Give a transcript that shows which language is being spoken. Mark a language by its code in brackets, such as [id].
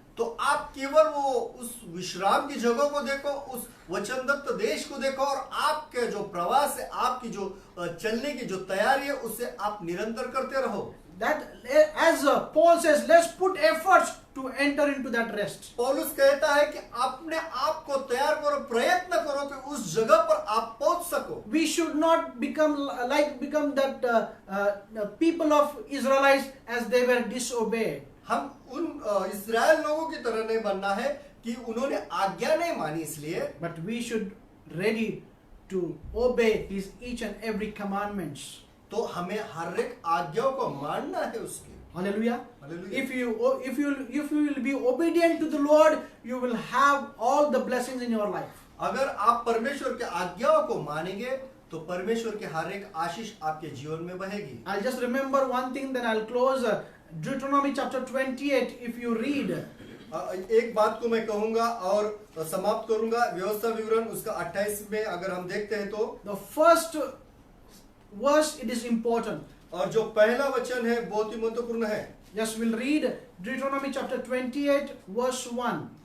[hi] तो आप केवल वो उस विश्राम की जगह को देखो, उस वचनदत्त देश को देखो और आपके जो प्रवास है, आपकी जो चलने की जो तैयारी है उससे आप निरंतर करते रहो। [en] That as Paul says, let's put efforts to enter into that rest. [hi] पौलुस कहता है कि अपने आप को तैयार करो, प्रयत्न करो कि उस जगह पर आप पहुंच सको। [en] We should not become that people of Israelites as they were disobeyed. [hi] हम उन इस्राएल लोगों की तरह नहीं बनना है कि उन्होंने आज्ञा नहीं मानी इसलिए, [en] But we should ready to obey his each and every commandments. [hi] तो हमें हर एक आज्ञाओं को मानना है उसकी। [en] Hallelujah. Hallelujah. If you will be obedient to the Lord, you will have all the blessings in your life. [hi] अगर आप परमेश्वर के आज्ञाओं को मानेंगे तो परमेश्वर के हर एक आशीष आपके जीवन में बहेगी। [en] I'll just remember one thing, then I'll close. Deuteronomy chapter 28, if you read, [hi] एक बात को मैं कहूंगा और समाप्त करूंगा। व्यवस्था विवरण उसका 28 में अगर हम देखते हैं तो [en] the first verse, it is important. [hi] और जो पहला वचन है बहुत ही महत्वपूर्ण है। [en] Yes, we'll read Deuteronomy chapter 28, verse 1.